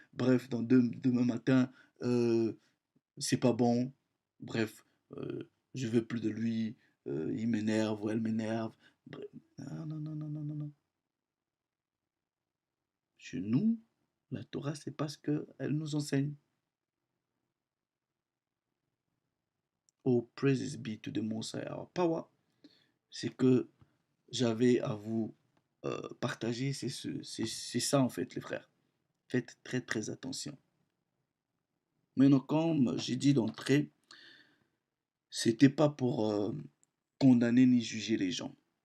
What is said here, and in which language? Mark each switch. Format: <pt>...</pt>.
<fr>Bref, demain matin, c'est pas bon. Bref, je veux plus de lui, il m'énerve ou elle m'énerve. Bref. Non. Chez nous, la Torah, c'est parce qu'elle nous enseigne.</fr> <en>Oh, praises be to the Most High, our power.</en> <fr>C'est que j'avais à vous partager, c'est ça en fait, les frères. Faites très très attention. Maintenant, comme j'ai dit d'entrée, c'était pas pour condamner ni juger les gens.</fr>